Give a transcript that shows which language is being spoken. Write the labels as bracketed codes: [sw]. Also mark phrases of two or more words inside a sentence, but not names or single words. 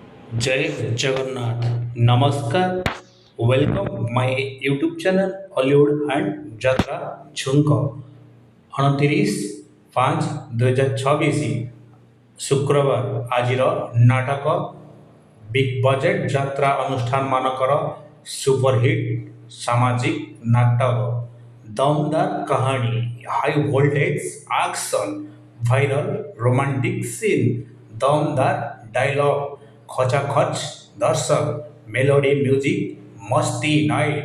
[or] ଜୟ ଜଗନ୍ନାଥ। [en] नमस्कार। welcome my YouTube channel Hollywood and [or] ଯାତ୍ରା ଝୁଙ୍କ। 29/5/2026 ଶୁକ୍ରବାର ଆଜିର ନାଟକ [en] big budget [or] ଯାତ୍ରା ଅନୁଷ୍ଠାନ ମାନଙ୍କର ସୁପରହିଟ୍ ସାମାଜିକ ନାଟକ ଦମଦାର କାହାଣୀ, [en] high voltage action, viral romantic scene, [or] ଦମଦାର ଡାଇଲଗ, ଖଚାଖଚ ଦର୍ଶକ, [en] melody music, [or] ମସ୍ତି ନାଇଟ୍।